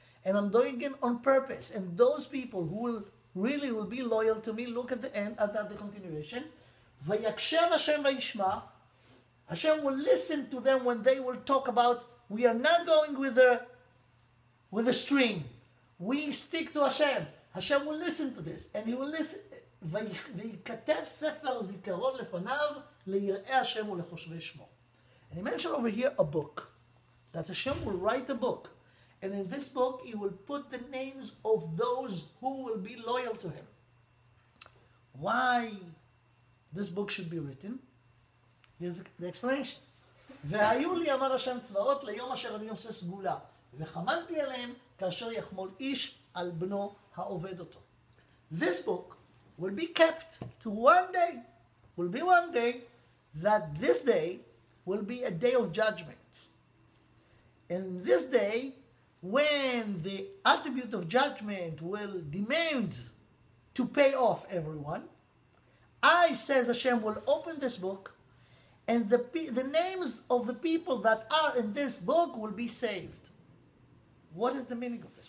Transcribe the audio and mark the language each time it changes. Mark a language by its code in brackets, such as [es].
[en] And I'm doing it on purpose. And those people who will be loyal to me, look at the end, at the continuation. [he] Vayakshev Hashem vayishma. [en] Hashem will listen to them when they will talk about, we are not going with a string. We stick to Hashem. Hashem will listen to this, and he will listen. [he] וייכתב ספר זיכרון לפניו ליראי השם ולחושבי שמו. [en] And he mentioned over here a book, that Hashem will write a book, and in this book he will put the names of those who will be loyal to him. Why this book should be written? Here's the explanation. [he] והיו לי אמר השם צבאות ליום אשר אני עושה סגולה, וחמלתי עליהם כאשר יחמול איש על בנו העובד אותו. [en] This book will be kept to one day. Will be one day that this day will be a day of judgment. And this day, when the attribute of judgment will demand to pay off everyone, I, says Hashem, will open this book, and the names of the people that are in this book will be saved. What is the meaning of this?